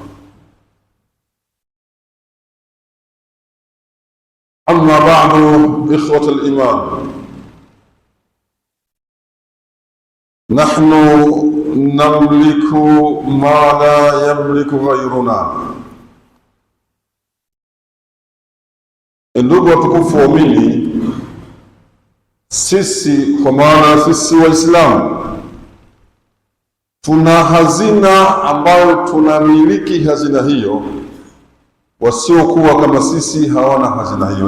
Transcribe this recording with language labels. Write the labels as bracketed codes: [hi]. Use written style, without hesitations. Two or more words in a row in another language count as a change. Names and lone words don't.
[ar] أما بعد، إخوة الإيمان، نحن نملك ما لا يملك غيرنا. [sw] Ndugu watukufu waumini, sisi kwa maana sisi Waislamu tuna hazina ambayo tunamiliki hazina hiyo. Wasiokuwa kama sisi hawana hazina hiyo.